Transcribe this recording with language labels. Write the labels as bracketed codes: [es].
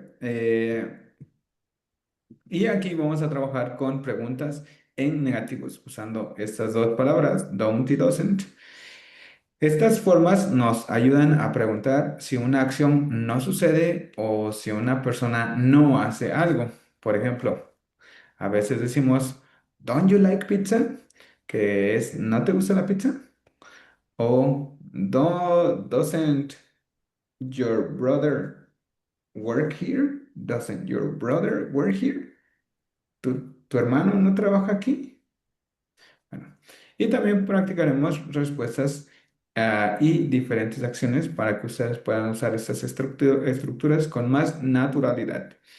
[es] Eh, y aquí vamos a trabajar con preguntas en negativos usando estas dos palabras, don't y doesn't. Estas formas nos ayudan a preguntar si una acción no sucede o si una persona no hace algo. Por ejemplo, a veces decimos, [en] don't you like pizza? [es] Que es, ¿no te gusta la pizza? [en] O doesn't your brother work here? Doesn't your brother work here? [es] ¿Tu hermano no trabaja aquí? Bueno, y también practicaremos respuestas y diferentes acciones para que ustedes puedan usar estas estructuras con más naturalidad.